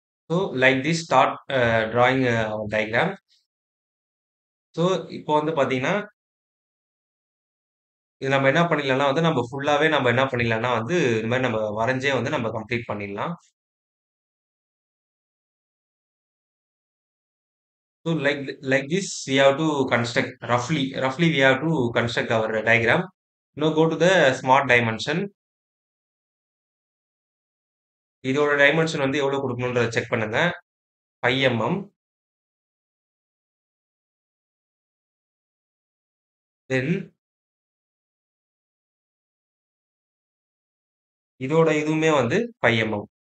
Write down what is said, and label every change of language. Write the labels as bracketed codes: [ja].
[en] So like this start drawing diagram. [ta] So இப்போ பார்த்தீங்கன்னா, இது நம்ம என்ன பண்ணிடலாம்னா நம்ம ஃபுல்லாவே நம்ம என்ன பண்ணிடலாம்னா இந்த மாரி நம்ம வரைஞ்சே நம்ம கம்ப்ளீட் பண்ணிடலாம். [en] So like this, we have to construct roughly we have to construct our diagram. Now go to the smart dimension. [ta] இதோட டைமென்ஷன் எவ்வளவு கொடுக்கணும்ன்றத செக் பண்ணுங்க. 5 mm. Then இதோட இதுவுமே 5 mm.